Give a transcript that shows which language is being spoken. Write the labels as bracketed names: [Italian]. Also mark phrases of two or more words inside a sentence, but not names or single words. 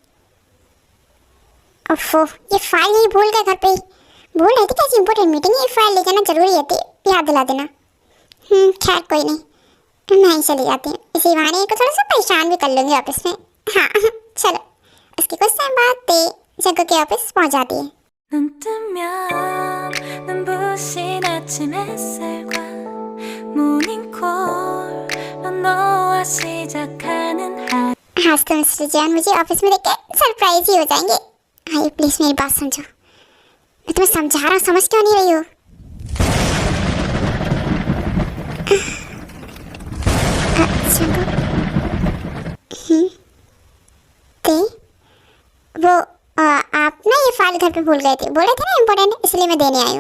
[Hindi] ओफो, ये फाइल नहीं भूल गए घर पे ही। भूल रही थी कैसी [English] important meeting [Hindi] है, ये फाइल ले जाना जरूरी है, याद दिला देना। खैर कोई नहीं, मैं ही चली जाती हूँ, इसी बहाने को थोड़ा सा परेशान भी कर लूँगी ऑफिस में। हाँ चलो। उसके कुछ टाइम बाद ते जग्गू के ऑफिस पहुँच जाती है। [Korean] 눈 뜨면 눈부신 아침 햇살과 모닝콜로 너와 시작하는 하루 [Hindi] आज तो मिस्टर जैन मुझे ऑफिस में देख के सरप्राइज ही हो जाएंगे। आइए प्लीज मेरी बात समझो, मैं तुम्हें समझा रहा हूँ, समझ क्यों नहीं रही हो? ते वो आप ना ये फाइल घर पे भूल गए थे, बोले थे ना इम्पोर्टेंट, इसलिए मैं देने आई हूँ।